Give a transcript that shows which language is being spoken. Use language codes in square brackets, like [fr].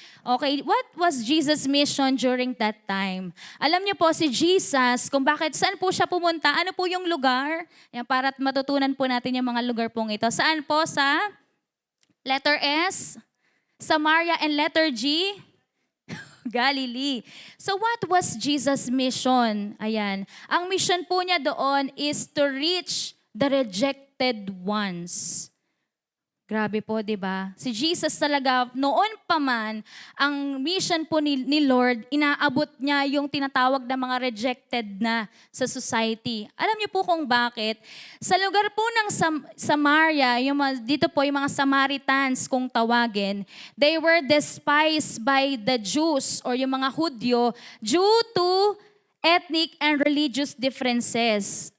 [en] Okay, what was Jesus' mission during that time? [tl] Alam niyo po si Jesus, kung bakit, saan po siya pumunta? Ano po yung lugar? Yan, para matutunan po natin yung mga lugar pong ito. Saan po? [en] Sa letter S, Samaria, and letter G, Galilee. So what was Jesus' mission? Ayan. [tl] Ang mission po niya doon [en] is to reach the rejected ones. [tl] Grabe po, di ba? Si Jesus talaga, noon pa man, ang mission po ni Lord, inaabot niya yung tinatawag na mga rejected na sa society. Alam niyo po kung bakit? Sa lugar po ng Samaria, dito po yung mga Samaritans kung tawagin, [en] they were despised by the Jews or yung mga Hudyo due to ethnic and religious differences.